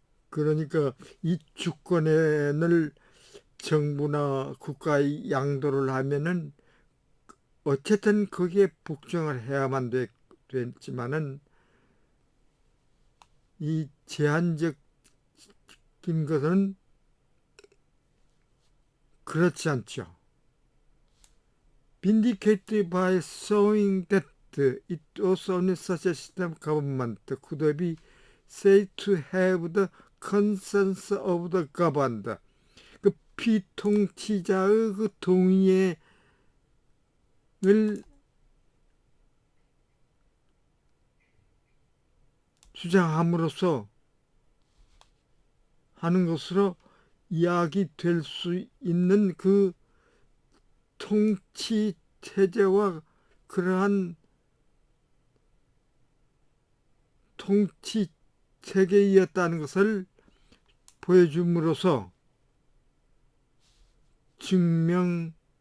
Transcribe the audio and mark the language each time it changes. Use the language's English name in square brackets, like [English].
[Korean] 그러니까 이 주권을 정부나 국가의 양도를 하면은 어쨌든 거기에 복종을 해야만 됐지만은 이 제한적인 것은 그렇지 않죠. [English] Vindicated by showing that it was only such a system of government could be said to have the consensus of the governed. [Korean] 그 피통치자의 그 동의를 주장함으로써 하는 것으로 이야기될 수 있는 그 통치 체제와 그러한 통치 체계이었다는 것을 보여줌으로써 증명되었다.